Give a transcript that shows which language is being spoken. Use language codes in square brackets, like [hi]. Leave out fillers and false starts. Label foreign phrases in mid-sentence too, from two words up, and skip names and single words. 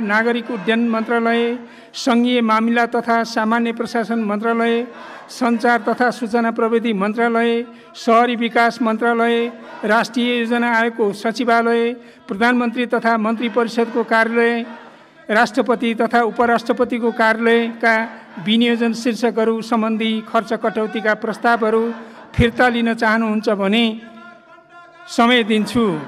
[ne] नागरिक उड्डयन मन्त्रालय, सङ्घीय मामिला तथा सामान्य प्रशासन मन्त्रालय, सञ्चार तथा सूचना प्रविधि मन्त्रालय, शहरी विकास मन्त्रालय, राष्ट्रिय योजना आयोगको सचिवालय, प्रधानमन्त्री तथा मन्त्री परिषदको कार्यालय, राष्ट्रपति तथा उपराष्ट्रपतिको कार्यालयका विनियोजन शीर्षकहरू सम्बन्धी खर्च कटौतीका प्रस्तावहरू फिर्ता लिन चाहनुहुन्छ भने समय दिन्छु।